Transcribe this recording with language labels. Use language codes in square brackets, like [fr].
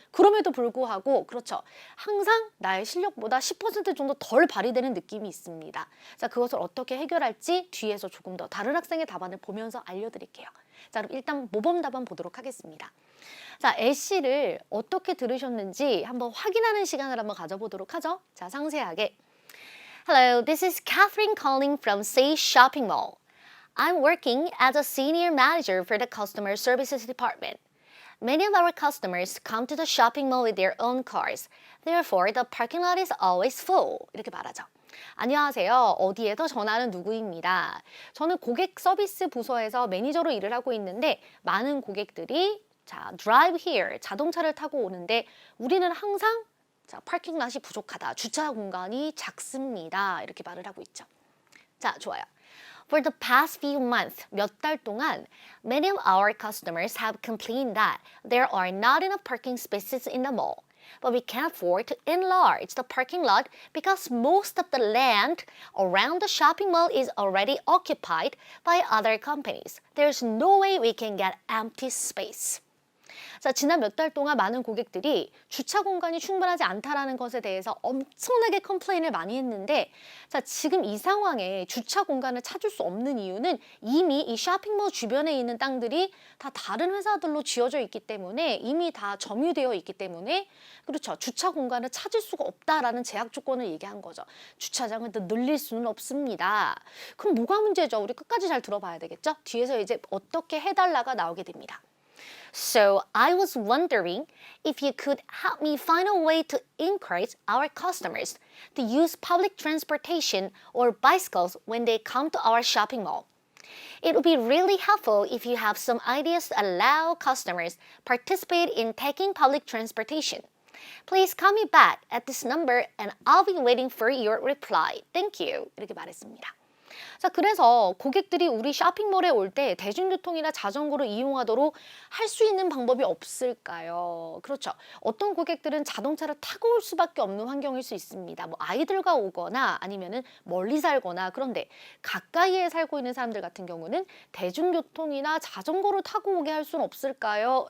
[ko] 그럼에도 불구하고 그렇죠. 항상 나의 실력보다 10% 정도 덜 발휘되는 느낌이 있습니다. 자, 그것을 어떻게 해결할지 뒤에서 조금 더 다른 학생의 답안을 보면서 알려드릴게요. 자, 그럼 일단 모범 답안 보도록 하겠습니다. 자, 애쉬를 어떻게 들으셨는지 한번 확인하는 시간을 한번 가져보도록 하죠. 자, 상세하게. [en] Hello, this is Catherine calling from Say Shopping Mall. I'm working as a senior manager for the customer services department. Many of our customers come to the shopping mall with their own cars. Therefore, the parking lot is always full. [ko] 이렇게 말하죠. 안녕하세요. 어디에서 전화하는 누구입니다. 저는 고객 서비스 부서에서 매니저로 일을 하고 있는데 많은 고객들이 [en] drive here, [ko] 자동차를 타고 오는데 우리는 항상 파킹 랏이 부족하다, 주차 공간이 작습니다. 이렇게 말을 하고 있죠. 자, 좋아요. [en] For the past few months, [ko] 몇 달 동안, [en] many of our customers have complained that there are not enough parking spaces in the mall. But we can't afford to enlarge the parking lot because most of the land around the shopping mall is already occupied by other companies. There's no way we can get empty space. [ko] 자, 지난 몇 달 동안 많은 고객들이 주차 공간이 충분하지 않다라는 것에 대해서 엄청나게 컴플레인을 많이 했는데 자, 지금 이 상황에 주차 공간을 찾을 수 없는 이유는 이미 이 쇼핑몰 주변에 있는 땅들이 다 다른 회사들로 지어져 있기 때문에 이미 다 점유되어 있기 때문에 그렇죠. 주차 공간을 찾을 수가 없다라는 제약 조건을 얘기한 거죠. 주차장을 더 늘릴 수는 없습니다. 그럼 뭐가 문제죠? 우리 끝까지 잘 들어봐야 되겠죠? 뒤에서 이제 어떻게 해달라가 나오게 됩니다. [en] So I was wondering if you could help me find a way to encourage our customers to use public transportation or bicycles when they come to our shopping mall. It would be really helpful if you have some ideas to allow customers participate in taking public transportation. Please call me back at this number and I'll be waiting for your reply. Thank you. [ko] 이렇게 말했습니다. 자, 그래서 고객들이 우리 쇼핑몰에 올 때 대중교통이나 자전거를 이용하도록 할 수 있는 방법이 없을까요? 그렇죠. 어떤 고객들은 자동차를 타고 올 수밖에 없는 환경일 수 있습니다. 뭐 아이들과 오거나 아니면은 멀리 살거나 그런데 가까이에 살고 있는 사람들 같은 경우는 대중교통이나 자전거를 타고 오게 할 수는 없을까요?